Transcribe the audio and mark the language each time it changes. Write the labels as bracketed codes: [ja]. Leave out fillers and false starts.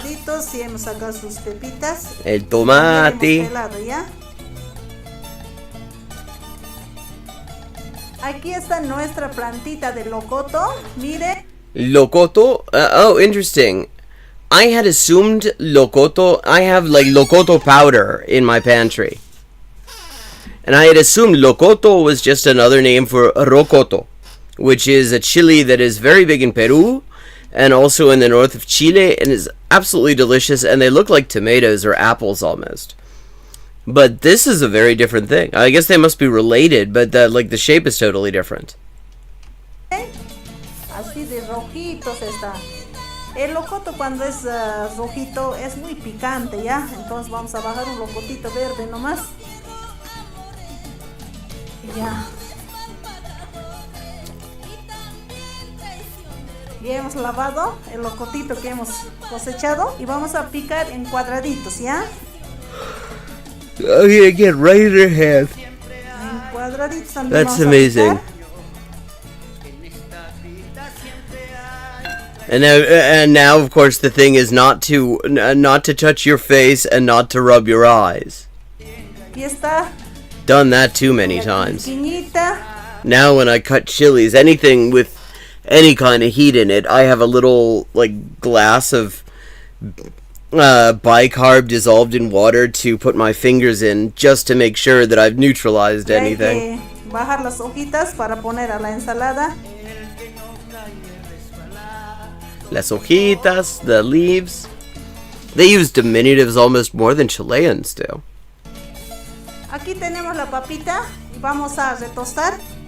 [es] cuadraditos y hemos sacado sus pepitas. el tomate. ¿Ya? Aquí está nuestra plantita de locoto. Mire, [en] Locoto? Oh, interesting. I had assumed locoto. I have like locoto powder in my pantry. And I had assumed locoto was just another name for rocoto, which is a chili that is very big in Peru and also in the north of Chile and is absolutely delicious, and they look like tomatoes or apples almost. But this is a very different thing. I guess they must be related, but the shape is totally different. [es] Así de rojitos está. El locoto cuando es rojito es muy picante, ¿ya? Entonces vamos a bajar un locotito verde nomás. Ya. Ya hemos lavado el locotito que hemos cosechado y vamos a picar en cuadraditos, ¿ya? [en] Oh yeah, get right in her hand. [es] En cuadraditos también. [en] That's amazing. And now, of course, the thing is not to touch your face and not to rub your eyes. [es] Aquí está. [en] Done that too many times. [es] Piñita. [en] Now when I cut chilies, anything with any kind of heat in it, I have a little glass of bicarb dissolved in water to put my fingers in, just to make sure that I've neutralized anything. [es] Hay que bajar las hojitas para poner a la ensalada. Las hojitas, [en] the leaves. They use diminutives almost more than Chileans do. [es] Aquí tenemos la papita y vamos a retostar.